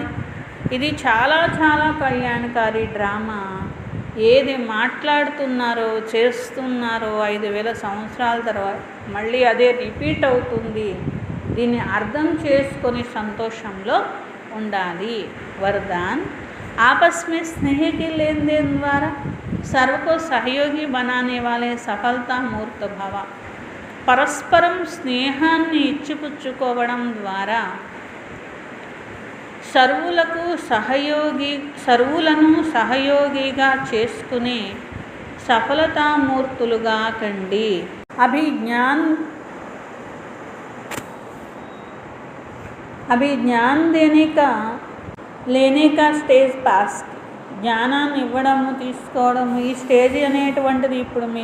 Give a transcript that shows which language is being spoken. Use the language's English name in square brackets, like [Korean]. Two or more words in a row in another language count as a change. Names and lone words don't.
[Telugu] ఇది చాలా చాలా కళ్యాణకారి డ్రామా. ఏది మాట్లాడుతున్నారో చేస్తున్నారో 5000 సంవత్సరాల తర్వాత మళ్ళీ అదే రిపీట్ అవుతుంది. దీన్ని అర్థం చేసుకొని సంతోషంలో ఉండాలి. [Hindi] వరదాన్, आपस में स्नेह के लेन देन द्वारा सर्व को सहयोगी बनाने वाले सफलता मूर्त भव. [Telugu] పరస్పరం స్నేహాన్ని ఇచ్చిపుచ్చుకోవడం ద్వారా సర్వులను సహయోగిగా చేసుకునే సఫలతామూర్తులుగా కండి. [Hindi] अभी ज्ञान लेने का स्टेज पास. [Telugu] జ్ఞానాన్ని ఇవ్వడము తీసుకోవడము, ఈ స్టేజ్ అనేటువంటిది ఇప్పుడు మీరు